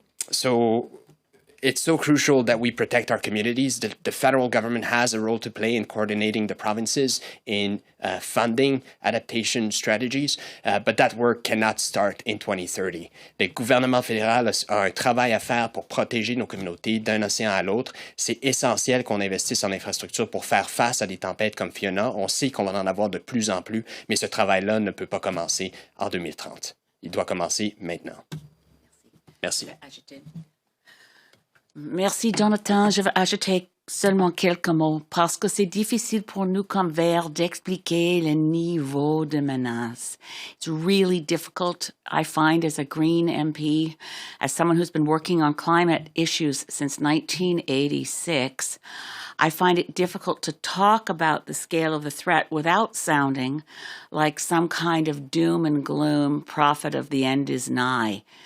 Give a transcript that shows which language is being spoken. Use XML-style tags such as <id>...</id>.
<en>So it's so crucial that we protect our communities. The federal government has a role to play in coordinating the provinces in funding adaptation strategies, but that work cannot start in 2030.</en> <fr>Le gouvernement fédéral a un travail à faire pour protéger nos communautés d'un océan à l'autre. C'est essentiel qu'on investisse en infrastructure pour faire face à des tempêtes comme Fiona. On sait qu'on va en avoir de plus en plus, mais ce travail-là ne peut pas commencer en 2030. Il doit commencer maintenant. Merci. Merci, Jonathan. Je vais ajouter seulement quelques mots parce que c'est difficile pour nous comme Verts d'expliquer le niveau de menace.</fr> <en>It's really difficult, I find, as a Green MP, as someone who's been working on climate issues since 1986, I find it difficult to talk about the scale of the threat without sounding like some kind of doom and gloom prophet of the end is nigh.</en>